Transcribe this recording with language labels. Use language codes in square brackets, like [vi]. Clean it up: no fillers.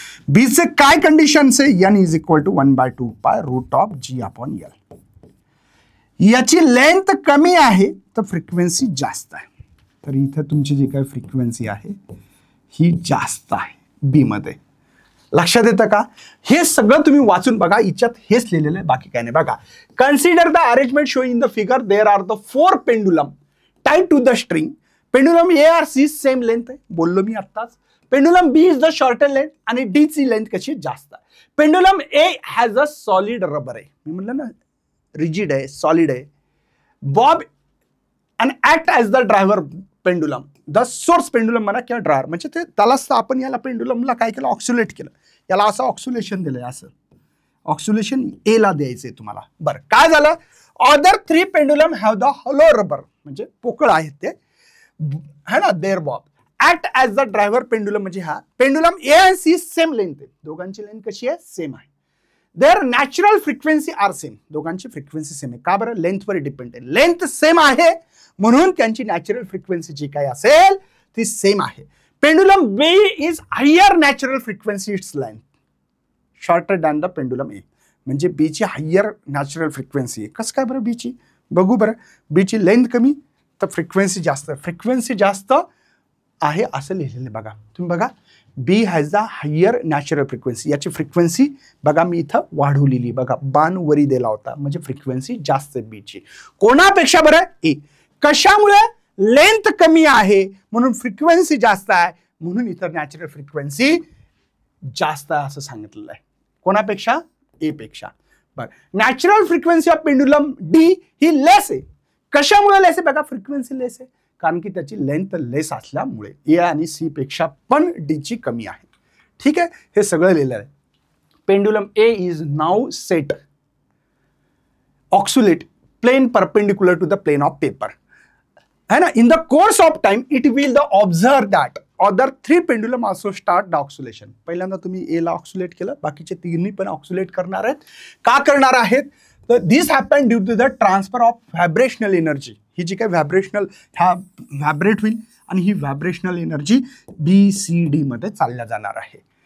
[mr] बीचे काय कंडिशन्स आहे? n is equal to 1/2π√g/L. याची लेंथ कमी आहे तर फ्रिक्वेन्सी जास्त आहे. तर इथे तुमची जी काही फ्रिक्वेन्सी आहे ही जास्त आहे बी मध्ये. लक्षात येतं का? हे सगळं तुम्ही वाचून बघा, याच्यात हेच लिहिलेलं आहे, बाकी काय नाही. [en] बघा, consider the arrangement showing in the figure. There are the 4 pendulum tied to the string. [mr] Pendulum A और C सेम लेंथ आहे, बोललो मी आत्ताच. [en] pendulum B is the shorter length [mr] आणि D ची लेंथ कशी? जास्त आहे. [en] pendulum A has a solid rubber [mr] आहे, मी म्हटलं ना, रिजिड आहे, सॉलिड आहे. [en] Bob and act as the driver pendulum. [mr] The source pendulum म्हणा किंवा ड्रायव्हर, म्हणजे ते त्यालाच आपण याला पेंडुलमला काय केलं? ऑक्सिलेट केलं. याला असं ऑक्सिलेशन दिलंय, असं ऑक्सिलेशन A ला द्यायचंय तुम्हाला. बरं, काय झालं? [en] other 3 pendulum have the hollow rubber, [mr] म्हणजे पोकळ आहेत ते, [en] है ना. There bob act as the driver pendulum, [mr] म्हणजे हा पेंडुलम A आणि C सेम लेंथ आहे. दोघांची लेंथ कशी आहे? सेम आहे. [en] Their natural frequency are same. [mr] दोघांची फ्रिक्वेन्सी सेम आहे. का बरं? लेंथवर डिपेंड आहे. लेंथ सेम आहे म्हणून त्यांची नॅचरल फ्रिक्वेन्सी जी काय असेल ती सेम आहे. [en] Pendulum B is higher natural frequency its length shorter than the pendulum A. [mr] म्हणजे बीची हायर नॅचरल फ्रिक्वेन्सी आहे. कसं काय बरं बीची? बघू बरं. बीची लेंथ कमी तर फ्रिक्वेन्सी जास्त. फ्रिक्वेन्सी जास्त आहे असं लिहिलेलं बघा. तुम्ही बघा [en] B has the higher natural frequency. [mr] याची फ्रिक्वेन्सी बघा मी इथं वाढवलेली बघा. बाण वरी दिला होता म्हणजे फ्रिक्वेन्सी जास्त बीची. कोणापेक्षा बरं? ए. कशामुळे? लेंथ कमी आहे म्हणून फ्रिक्वेन्सी जास्त आहे म्हणून इथं नॅचरल फ्रिक्वेन्सी जास्त आहे असं सांगितलेलं आहे. कोणापेक्षा? ए पेक्षा. बरं. Natural frequency of pendulum D ही लेस आहे. कशामुळे लेस आहे? बघा फ्रिक्वेन्सी लेस आहे कारण की त्याची लेंथ लेस असल्यामुळे. ए आणि सी पेक्षा पण डीची कमी आहे. ठीक आहे. हे सगळं लिहिलं आहे. [en] Pendulum A is now set oscillate plane perpendicular to the plane of paper है ना. In the course of time it will the observe that other 3 pendulum also start the oscillation. [mr] पहिल्यांदा तुम्ही ए ला ऑक्सुलेट केलं बाकीचे 3 पण ऑक्सुलेट करणार आहेत. का करणार आहेत? [en] तर this happen due to the transfer of vibrational energy. [mr] ही जी काही व्हायब्रेशनल ह्या व्हायब्रेट होईल आणि ही व्हायब्रेशनल एनर्जी BCD मध्ये चालल्या जाणार आहे.